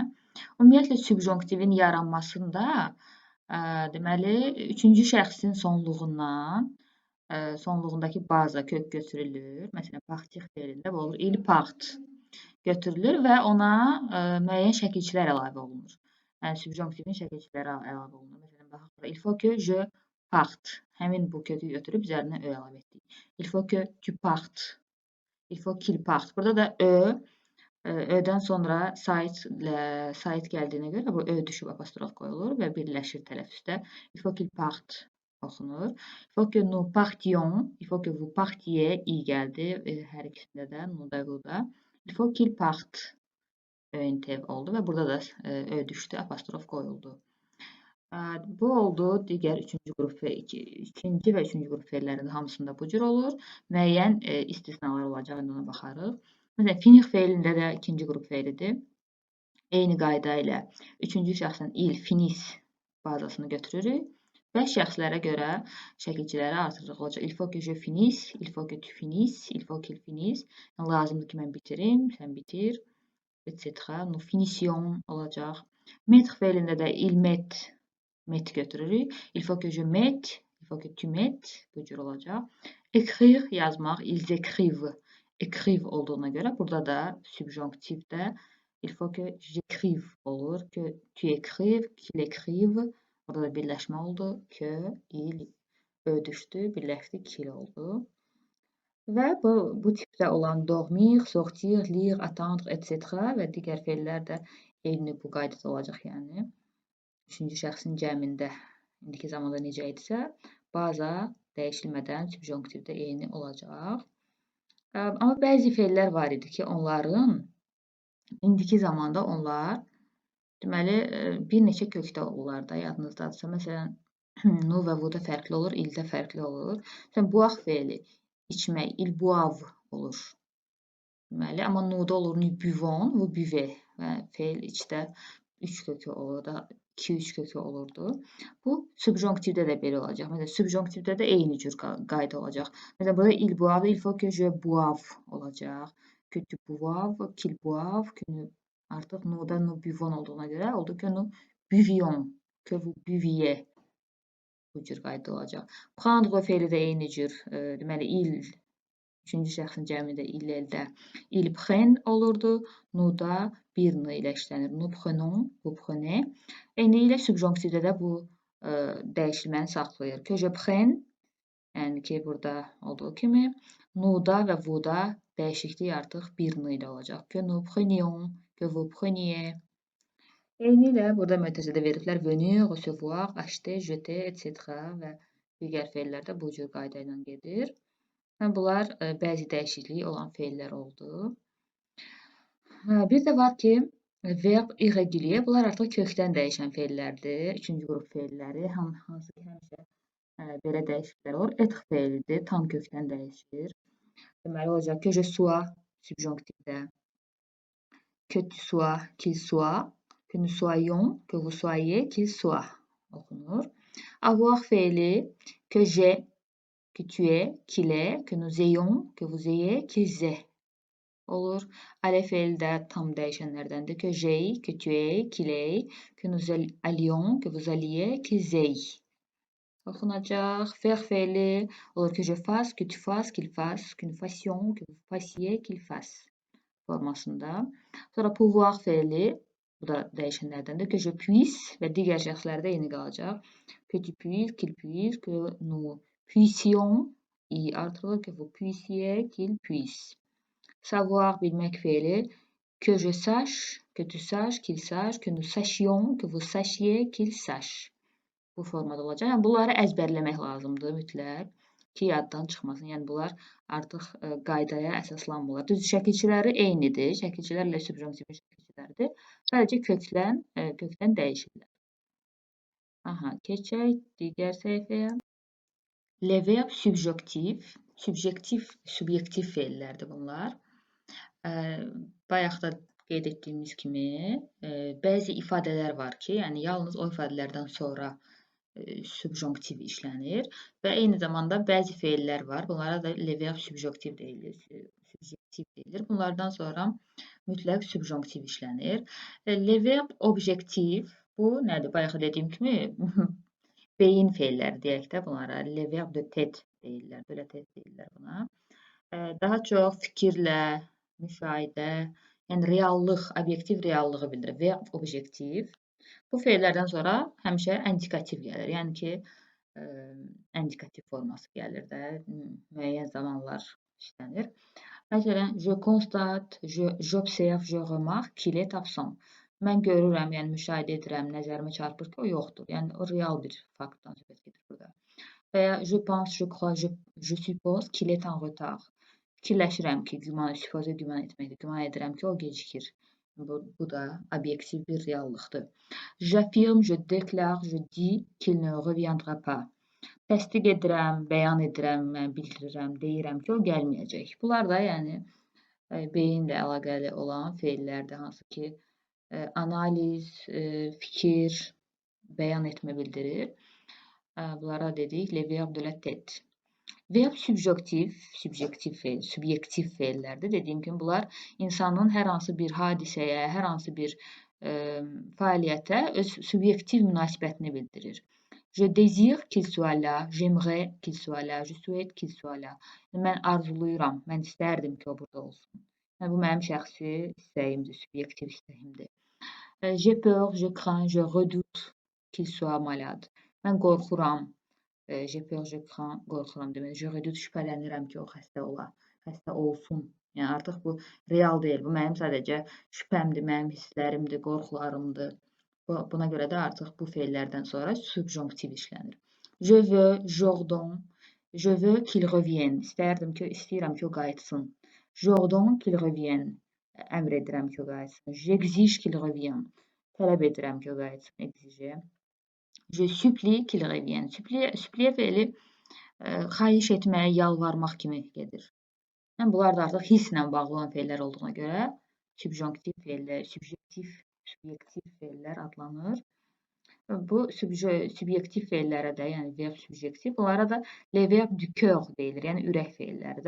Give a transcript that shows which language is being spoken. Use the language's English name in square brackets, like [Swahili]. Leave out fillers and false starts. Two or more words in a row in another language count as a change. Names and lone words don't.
[Azerbaijani] Ümumiyyətlə, subjonktivin yaranmasında deməli, üçüncü şəxsin sonluğundakı baza kök götürülür. Məsələn, partir feilində bu olur. [French] Il part [Azerbaijani] götürülür və ona müəyyən şəkilçilər əlavə olunur. Yəni, subjonktivin şəkilçiləri əlavə olunur. Məsələn, baxaq, [French] il faut que je parte. [Azerbaijani] Həmin bu kökü götürüb üzərinə ö əlavə etdik. [French] Il faut que tu partes. Il faut qu'il parte. [Azerbaijani] Burada da ödən sonra sait gəldiyinə görə bu ö düşüb apostrof qoyulur və birləşir tələffüzdə. [French] Il faut qu'il parte oxunur. Il faut que nous partions. Il faut que vous partiez. [Azerbaijani] İ gəldi. Hər ikisində də, nu da, bu da. [French] Il faut qu'il parte. [Azerbaijani] Ön-tev oldu və burada da ö düşdü, apostrof qoyuldu. Bu oldu digər ikinci və üçüncü qrup feillərinin hamısında bu cür olur. Müəyyən istisnalar olacaq, ona baxarıq. Məsələn, finix feilində də ikinci qrup feilidir. Eyni qayda ilə üçüncü şəxsin [French] il, finis [Azerbaijani] bazasını götürürük və şəxslərə görə şəkilçiləri artırırıq. Olacaq, [French] il faut que je finisse, il faut que tu finisses, il faut qu'il finisse. [Azerbaijani] Yəni, lazımdır ki, mən bitirim, sən bitir, etc. [French] Nous finissions olacaq. [Azerbaijani] Metr feilində də [French] il met [Azerbaijani] götürürük. [French] Il faut que je mette, il faut que tu mettes, [Azerbaijani] bu cür olacaq. Écrire, yazmaq, [French] ils écrivent. [Azerbaijani] Écrive olduğuna görə burada da subjonktivdə [French] il faut que j'écrive [Azerbaijani] olur. [French] Que tu écrives, qu'il écrive. [Azerbaijani] Burada da birləşmə oldu. [French] Que, il, [Azerbaijani] ö düşdü, birləşdi, qu'il oldu. Və bu tipdə olan [French] dormir, sortir, lire, attendre, etc. [Azerbaijani] və digər feillər də eyni bu qaydada olacaq, yəni. Üçüncü şəxsin cəmində indiki zamanda necə idisə, baza dəyişilmədən subjonktivdə eyni olacaq. Amma bəzi feillər var idi ki, onların indiki zamanda onlar deməli bir neçə kökdə olurlar da, yadınızdadırsa. Məsələn, nu və vuda fərqli olur, ildə fərqli olur. Məsələn, buaq feili içmək, [French] il boive [Azerbaijani] olur. Deməli, amma nuda olur, [French] nous buvons, vous buvez [Azerbaijani] və feil içdə 3 kökü olur da, 2-3 kökü olurdu. Bu, subjonktivdə də belə olacaq. Məsələn, subjonktivdə də eyni cür qayda olacaq. Məsələn, burada [French] il boive, il faut que je boive [Azerbaijani] olacaq. [French] Que tu boives, qu'il boive, que [Azerbaijani] artıq nuda [French] nous buvons [Azerbaijani] olduğuna görə oldu [French] que nous buvions, que vous buviez. [Azerbaijani] Bu cür qayda olacaq. Prendre feili də eyni cür, deməli, il, üçüncü şəxsin cəmində ildə [French] il prenne [Azerbaijani] olurdu. Nuda bir n ilə işlənir. [French] Nous prenons, vous prenez. [Azerbaijani] Eyni ilə subjonktivdə də bu dəyişilməni saxlayır. [French] Que je prenne, [Azerbaijani] yəni ki, burada olduğu kimi, nuda və vuda dəyişiklik artıq bir n ilə olacaq. [French] Que nous prenions, que vous preniez. [Azerbaijani] Eyni ilə burada mötərizədə veriblər [French] venir, recevoir, acheter, jeter, etc. [Azerbaijani] və digər feillər də bu cür qayda ilə gedir. Bunlar bəzi dəyişikliyi olan feillər oldu. Bir də var ki, [French] verb irregulier, [Azerbaijani] bunlar artıq kökdən dəyişən feillərdir. Üçüncü qrup feilləri, hansı ki, həmişə belə dəyişikliklər olur. Être feilidir, tam kökdən dəyişir. Deməli, olacaq [French] que je sois, [Azerbaijani] subjonktivdə. [French] Que tu sois, qu'il soit. Que nous soyons, que vous soyez, qu'il soit oxunur. [Azerbaijani] Avoir feili, [French] que j'ai, que tu es, qu'il est, que nous ayons, que vous ayez, qu'ils aient olur. [Azerbaijani] Aller feili də tam dəyişənlərdəndir. [French] Que j'ai, que tu aies, qu'il ait, que nous allions, que vous alliez, qu'ils aient oxunacaq. [Azerbaijani] Faire feili olur. [French] Que je fasse, que tu fasses, qu'il fasse, que nous fassions, que vous fassiez, qu'il fasse formasında. [Azerbaijani] Sonra pouvoir feili, bu da dəyişənlərdəndir. [French] Que je puisse [Azerbaijani] və digər şəxslərdə eyni qalacaq. [French] Que tu puisses, qu'il puisse, que nous puissions, [Azerbaijani] i artırılır. [French] Que vous puissiez, qu'il puisse. Savoir, [Azerbaijani] bilmək feili. [French] Que je sache, que tu saches, qu'il sache, que nous sachions, que vous sachiez, qu'il sache. [Azerbaijani] Bu formada olacaq. Yəni, bunları əzbərləmək lazımdır mütləq ki, yaddan çıxmasın. Yəni, bunlar artıq qaydaya əsaslanmırlar. Düz şəkilçiləri eynidir. Şəkilçilərlə subjonktivin şəkilçiləridir. Sadəcə kökdən dəyişirlər. Keçək digər səhifəyə. [French] Les verbes subjonctif, [Azerbaijani] subyektiv feillərdir bunlar. Bayaq da qeyd etdiyimiz kimi, bəzi ifadələr var ki, yəni yalnız o ifadələrdən sonra subjonktiv işlənir və eyni zamanda bəzi feillər var. Bunlara da [French] le verb subjonktiv [Azerbaijani] deyilir. Bunlardan sonra mütləq subjonktiv işlənir. [French] Le verb objektiv, [Azerbaijani] bu nədir? Bayaq dediyim kimi beyin feilləri deyək də bunlara. [French] Le verb de tête [Azerbaijani] deyirlər, belə tête deyirlər buna. Daha çox fikirlə, müşahidə, yəni reallıq, obyektiv reallığı bildirir. [French] Verb objektiv. [Azerbaijani] Bu feillərdən sonra həmişə indikativ gəlir. Yəni ki, indikativ forması gəlir də, müəyyən zamanlar işlənir. Məsələn, [French] je constate, j'observe, je remarque qu'il est absent. [Azerbaijani] Mən görürəm, yəni müşahidə edirəm, nəzərimə çarpır ki, o yoxdur. Yəni o real bir faktdan söhbət gedir burada. Və ya [French] je pense, je crois, je suppose qu'il est en retard. [Azerbaijani] Fikirləşirəm ki, güman etməkdir. Güman edirəm ki, o gecikir. Bu da obyektiv bir reallıqdır. [French] J'affirme, je déclare, je dis qu'il ne reviendra pas. [Azerbaijani] Təsdiq edirəm, bəyan edirəm, bildirirəm, deyirəm ki, o gəlməyəcək. Bunlar da yəni beyinlə əlaqəli olan feillərdir, hansı ki, analiz, fikir, bəyan etmə bildirir. Bunlara dedik, [French] le verbe de la tête. [Azerbaijani] Verb subyektiv feillərdir. Dediyim kimi, bunlar insanın hər hansı bir hadisəyə, hər hansı bir fəaliyyətə öz subyektiv münasibətini bildirir. [French] Je désire qu'il soit là, j'aimerais qu'il soit là, je souhaite qu'il soit là. [Azerbaijani] Mən arzuluyuram, mən istərdim ki, o burada olsun. Yəni, bu mənim şəxsi istəyimdir, subyektiv istəyimdir. [French] J'ai peur, je crains, je redoute qu'il soit malade. [Azerbaijani] Mən qorxuram, [French] j'ai peur, je crains, [Azerbaijani] qorxuram demək. [French] Je redoute, [Azerbaijani] şübhələnirəm ki, o xəstə ola, xəstə olsun. Yəni artıq bu real deyil. Bu mənim sadəcə şübhəmdir, mənim hisslərimdir, qorxularımdır. Buna görə də artıq bu feillərdən sonra subjonktiv işlənir. [French] Je veux, j'ordonne, je veux qu'il revienne. [Azerbaijani] İstəyirəm ki, o qayıtsın. [French] J'ordonne qu'il revienne. [Azerbaijani] Əmr edirəm ki, o qayıtsın. [French] J'exige qu'il revienne. [Azerbaijani] Tələb edirəm ki, o qayıtsın. [French] Exige. Je supplie qu'il revienne. [Azerbaijani] Suppliyə feili xahiş etmək, yalvarmaq kimi gedir. Yəni, bunlar da artıq hisslə bağlı olan feillər olduğuna görə subjonktiv feillər, subyektiv feillər adlanır. Bu subyektiv feillərə də, yəni [French] verb subjektiv, [Azerbaijani] bunlara da [French] le verb du cœur [Azerbaijani] deyilir, yəni ürək feilləridir.